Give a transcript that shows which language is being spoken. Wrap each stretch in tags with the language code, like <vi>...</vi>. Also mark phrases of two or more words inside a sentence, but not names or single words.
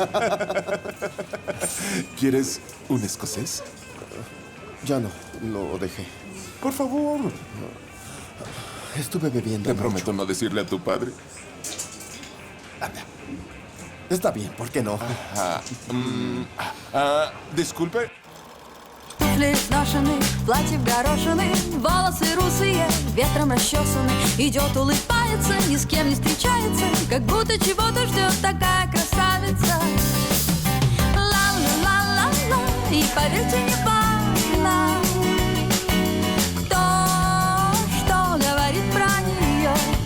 <es>¿Quieres un escocés? Ya no, lo dejé. Por favor. Estuve bebiendo Te mucho. prometo no decirle a tu padre. Anda. Está bien, ¿por qué no? Disculpe.</es> <ru>Туфли сношены, платье в горошины, волосы русые, ветром расчесаны. Идет, улыбается, ни с кем не встречается, как будто чего-то ждет такая красавица. Ла-ла-ла-ла-ла, и поверьте, не важно, кто что говорит про нее.</ru>